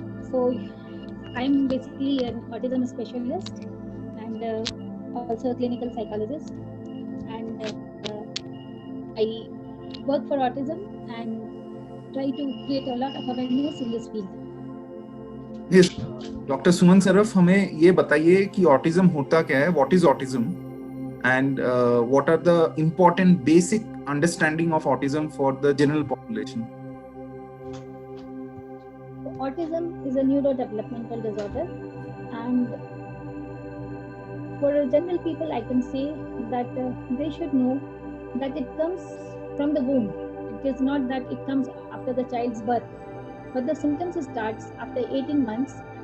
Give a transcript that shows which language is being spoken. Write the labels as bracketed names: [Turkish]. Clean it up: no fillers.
[English] So, I'm basically an autism specialist and also a clinical psychologist. And I work for autism and try to create a lot of awareness in this field. Yes, [Hindi] doctor Suman Surf हमें ये बताइए कि autism होता क्या है, [English] What is autism and what are the important basic understanding of autism for the general population. Autism is a neurodevelopmental disorder, and for general people, I can say that they should know that it comes from the womb. It is not that it comes after the child's birth, but the symptoms starts after 18 months.